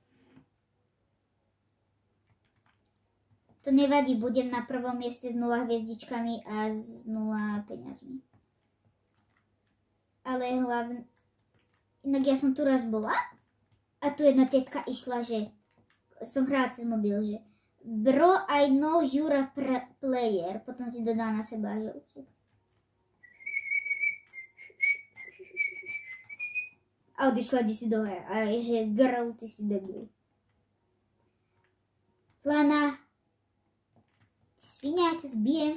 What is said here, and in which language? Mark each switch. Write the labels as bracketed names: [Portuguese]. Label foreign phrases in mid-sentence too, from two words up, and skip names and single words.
[Slovak] To nevadí, budem na prvom mieste s 0 hviezdičkami a s 0 peniazmi. Ale hlavne... Inak ja som tu raz bola a tu jedna tetka išla, že som hrala cez mobil, že bro, [English] I know you're a player. [Slovak] Potom si dodala na seba, že a odišla si dole a že girl, ty si debil. Lana, svinia, ja ťa zbijem.